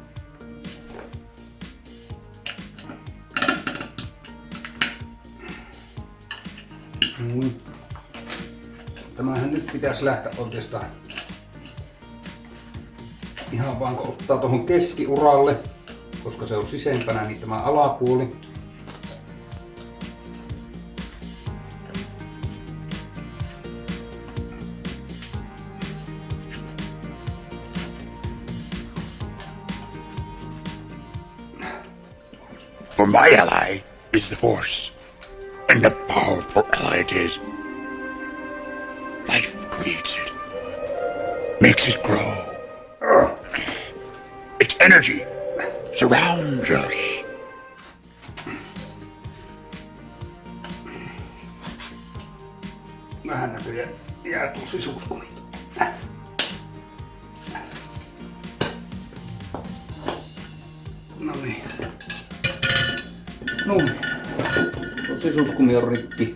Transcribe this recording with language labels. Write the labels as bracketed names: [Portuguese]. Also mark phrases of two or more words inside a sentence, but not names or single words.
[Finnish] Tämähän nyt pitäisi lähteä oikeastaan ihan vaan kun ottaa tuohon keskiuralle, koska se on sisempänä, niin tämä alapuoli. [English] For my ally is the Force, and a powerful ally it is. Life creates it, makes it grow. Its energy surrounds us. [Finnish] Vähän näköjään jää tuo sisuskumi. No niin. No niin. Tuo sisuskumi on rikki.